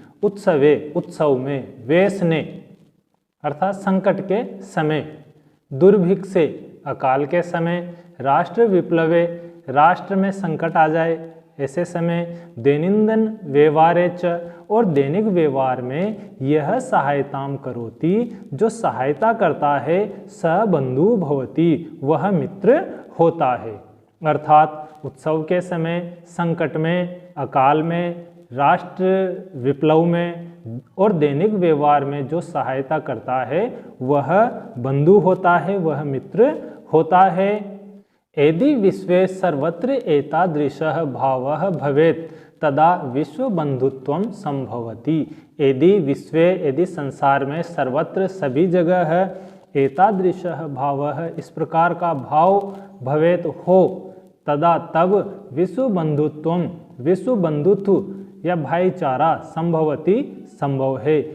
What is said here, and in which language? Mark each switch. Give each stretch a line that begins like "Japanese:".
Sanskrit: उत्सवे,
Hindi: उत्सव में, वेशने अर्थात संकट के समय,
Sanskrit: दुर्भिक्षे
Hindi: अकाल के समय,
Sanskrit: राष्ट्र विप्लवे
Hindi: राष्ट्र में संकट आ जाए ऐसे समय,
Sanskrit: दैनंदिन व्यवहारे च
Hindi: और दैनिक व्यवहार में यह
Sanskrit: सहायतां करोति
Hindi: जो सहायता करता है,
Sanskrit: स बंधु भवति
Hindi: वह मित्र होता है। अर्थात उत्सव के समय, संकट में, अकाल में, राष्ट्र विप्लव में और दैनिक व्यवहार में जो सहायता करता है वह बंधु होता है, वह मित्र होता है।
Sanskrit: यदि विश्वे सर्वत्र एतादृशः भावः भवेत् तदा विश्व बंधुत्वं संभवति। यदि विश्वे,
Hindi: यदि संसार में, सर्वत्र सभी जगह
Sanskrit: एतादृशः भावः
Hindi: इस प्रकार का भाव
Sanskrit: भवेत्
Hindi: हो, तदा तब विश्व बंधुत्वम, विश्व बंधुत्व या भाईचारा
Sanskrit: संभवति
Hindi: संभव है।